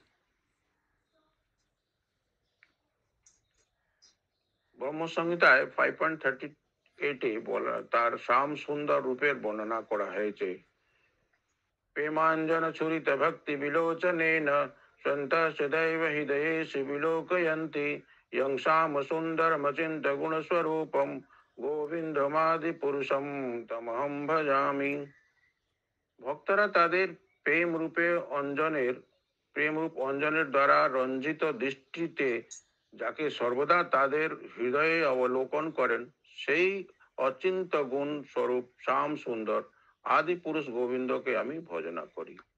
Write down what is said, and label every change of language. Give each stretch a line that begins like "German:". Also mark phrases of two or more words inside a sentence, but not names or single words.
Bangla: ব্রহ্মসংহিতায় 5.38 বলা তার শ্যাম সুন্দর রূপের বর্ণনা করা হয়েছে।
Sanskrit: প্রেমাঞ্জন ছুরিত ভক্তি বিলোচনেন সন্তঃ সदैव হৃদয়েষু বিলোকয়ন্তি यं श्याम सुंदरमचिन्त्य गुणस्वरूपं गोविन्दमादि पुरुषं तमहं भजामि।
Bangla: ভক্তরা তাদের প্রেম রূপ অঞ্জনের দ্বারা রঞ্জিত দৃষ্টিতে যাকে সর্বদা তাদের হৃদয়ে অবলোকন করেন, সেই অচিন্ত গুণ স্বরূপ শ্যাম সুন্দর আদি পুরুষ গোবিন্দকে আমি ভজনা করি।